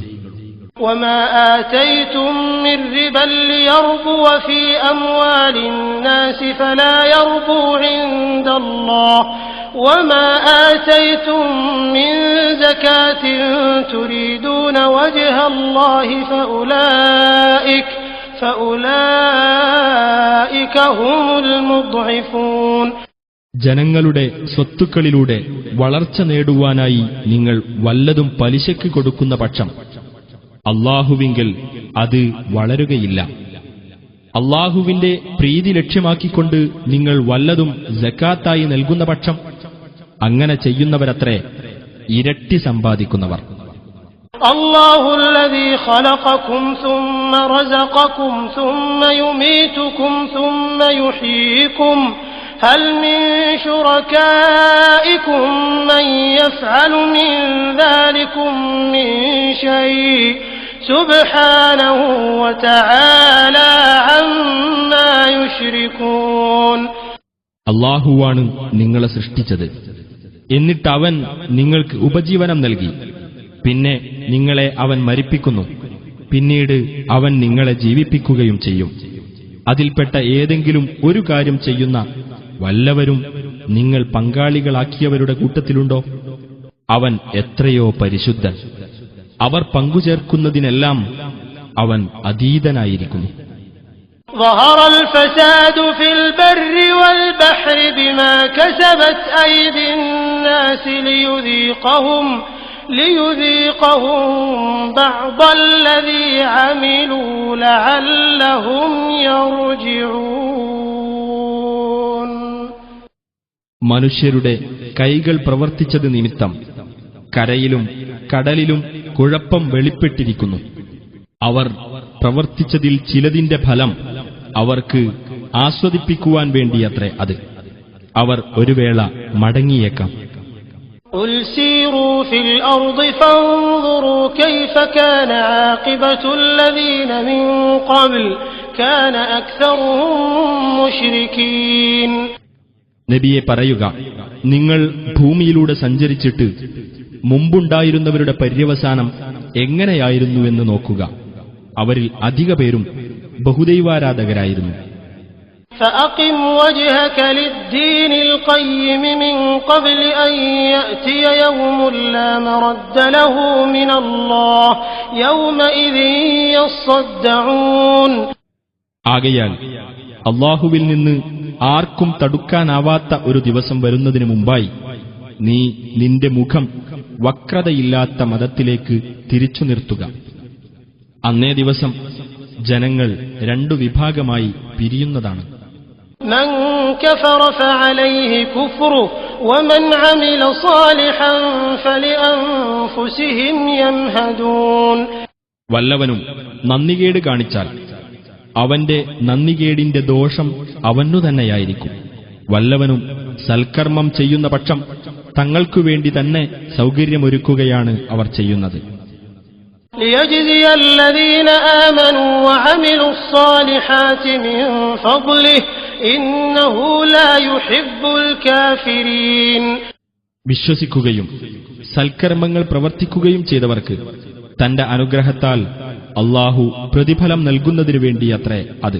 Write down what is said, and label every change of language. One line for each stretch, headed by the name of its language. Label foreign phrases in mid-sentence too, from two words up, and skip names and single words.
Arabic: وما آتيتم من ربا ليربو في أموال الناس فلا يربو عند الله وما آتيتم من زكاة تريدون وجه الله فأولئك هم المضعفون.
Malayalam: ജനങ്ങളുടെ സ്വത്തുക്കളിലൂടെ വളർച്ച നേടുവാനായി നിങ്ങൾ വല്ലതും പലിശയ്ക്ക് കൊടുക്കുന്ന പക്ഷം അല്ലാഹുവിങ്കൽ അത് വളരുകയില്ല. അല്ലാഹുവിന്റെ പ്രീതി ലക്ഷ്യമാക്കിക്കൊണ്ട് നിങ്ങൾ വല്ലതും സക്കാത്തായി നൽകുന്ന പക്ഷം അങ്ങനെ ചെയ്യുന്നവരത്രേ ഇരട്ടി സമ്പാദിക്കുന്നവർ.
Arabic: അല്ലാഹു الذي خلقكم ثم رزقكم ثم يميتكم ثم يحييكم هل من شركائكم من يفعل من ذلكم من شيء سبحانه وتعالى عما يشركون.
Malayalam: അല്ലാഹുവാണ് നിങ്ങളെ സൃഷ്ടിച്ചത്, എന്നിട്ട് അവൻ നിങ്ങൾക്ക് ഉപജീവനം നൽകി, പിന്നെ നിങ്ങളെ അവൻ മരിപ്പിക്കുന്നു, പിന്നീട് അവൻ നിങ്ങളെ ജീവിപ്പിക്കുകയും ചെയ്യും. അതിൽപ്പെട്ട ഏതെങ്കിലും ഒരു കാര്യം ചെയ്യുന്ന വല്ലവരും നിങ്ങൾ പങ്കാളികളാക്കിയവരുടെ കൂട്ടത്തിലുണ്ടോ? അവൻ എത്രയോ പരിശുദ്ധൻ, അവർ പങ്കുചേർക്കുന്നതിനെല്ലാം അവൻ അതീതനായിരിക്കുന്നു.
Arabic: ظهر الفساد في البر والبحر بما كسبت أيدي الناس ليذيقهم بعض الذي عملوا لعلهم يرجعون.
Malayalam: മനുഷ്യരുടെ കൈകൾ പ്രവർത്തിച്ചത് നിമിത്തം കരയിലും കടലിലും കുഴപ്പം വെളിപ്പെട്ടിരിക്കുന്നു. അവർ പ്രവർത്തിച്ചതിൽ ചിലതിന്റെ ഫലം അവർക്ക് ആസ്വദിപ്പിക്കുവാൻ വേണ്ടിയത്രേ അത്. അവർ ഒരു വേള മടങ്ങിയേക്കാം.
Arabic: قُلْ سِيرُوا فِي الْأَرْضِ فَانظُرُوا كَيْفَ كَانَ عَاقِبَةُ الَّذِينَ مِنْ قَبْلُ كَانَ أَكْثَرُهُم مُشْرِكِينَ.
Malayalam: നബിയെ പറയുക, നിങ്ങൾ ഭൂമിയിലൂടെ സഞ്ചരിച്ചിട്ട് മുമ്പുണ്ടായിരുന്നവരുടെ പര്യവസാനം എങ്ങനെയായിരുന്നുവെന്ന് നോക്കുക. അവരിൽ അധിക പേരും ബഹുദൈവാരാധകരായിരുന്നു.
Arabic: فَأَقِمْ وَجْهَكَ لِلدِّينِ الْقَيِّمِ مِنْ قَبْلِ أَنْ يَأْتِيَ يَوْمٌ لَا مَرَدَّ لَهُ مِنَ اللَّهِ يَوْمَئِذٍ يَصَّدَّعُونَ.
Malayalam: ആകയാൽ അല്ലാഹുവിൽ നിന്ന് ആർക്കും തടുക്കാനാവാത്ത ഒരു ദിവസം വരുന്നതിനു മുമ്പായി നീ നിന്റെ മുഖം വക്രതയില്ലാത്ത മതത്തിലേക്ക് തിരിച്ചു നിർത്തുക. അന്നേ ദിവസം ജനങ്ങൾ രണ്ടു വിഭാഗമായി പിരിയുന്നതാണ്.
Arabic: من كفر فعليه كفره ومن عمل صالحا فلأنفسهم يمهدون.
Malayalam: വല്ലവനും നന്ദികേട് കാണിച്ചാൽ അവന്റെ നന്ദികേടിന്റെ ദോഷം അവനു തന്നെയായിരിക്കും. വല്ലവനും സൽക്കർമ്മം ചെയ്യുന്ന പക്ഷം തങ്ങൾക്കു വേണ്ടി തന്നെ സൗകര്യമൊരുക്കുകയാണ് അവർ ചെയ്യുന്നത്.
Arabic: ليجزي الذين آمنوا وعملوا الصالحات من فضله إنه لا يحب الكافرين.
Malayalam: വിശ്വസിക്കുകയും സൽക്കർമ്മങ്ങൾ പ്രവർത്തിക്കുകയും ചെയ്തവർക്ക് തന്റെ അനുഗ്രഹത്താൽ അല്ലാഹു പ്രതിഫലം നൽകുന്നതിനു വേണ്ടിയത്രേ അത്.